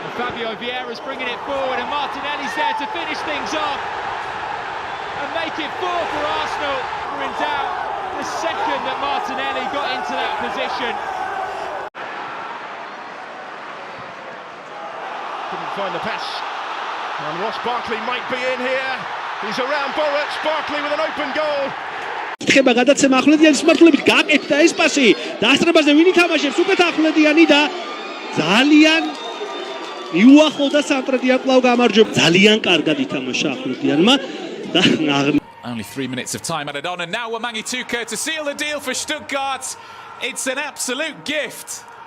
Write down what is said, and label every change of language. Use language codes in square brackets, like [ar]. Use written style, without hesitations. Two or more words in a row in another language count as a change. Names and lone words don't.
[en] Fabio Vieira's bringing it forward and Martinelli's there to finish things off and make it 4 for Arsenal. We're in doubt the second that Martinelli got into that position. Couldn't find the pass. And Ross Barkley might be in here. He's around Boruc. Barkley with an open goal. [ka] ხება გადაცემა ახვლედიანის მართლებით გააკეთა ეს პასი დაასწრებაზე ვინ ითამაშებს უკეთ ახვლედიანი და ძალიან მიუახლოვდა სამტრედიან კვლავ გამარჯვება ძალიან კარგად ითამაშა ახვლედიანმა და [en] Only 3 minutes of time added on and now Wamangituka to seal the deal for Stuttgart. It's an absolute gift.